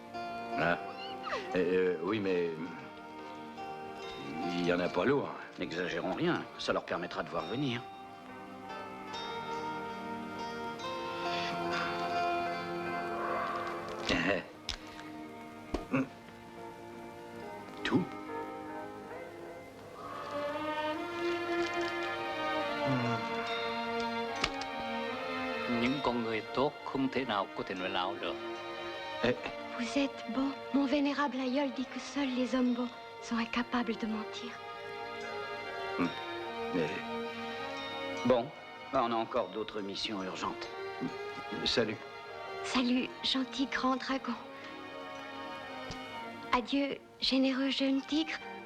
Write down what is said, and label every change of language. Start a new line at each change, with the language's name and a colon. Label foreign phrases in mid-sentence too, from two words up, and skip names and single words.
French: Ah. Oui, mais... il y en a pas lourd. N'exagérons rien, ça leur permettra de voir venir. Tout?
Vietnamese: Những con người tốt không thể nào có thể nói láo được.
French: Vous êtes beau. Mon vénérable aïeul dit que seuls les hommes beaux sont incapables de mentir. Bon, on a encore d'autres missions urgentes. Salut. Salut, gentil grand dragon. Adieu, généreux jeune tigre.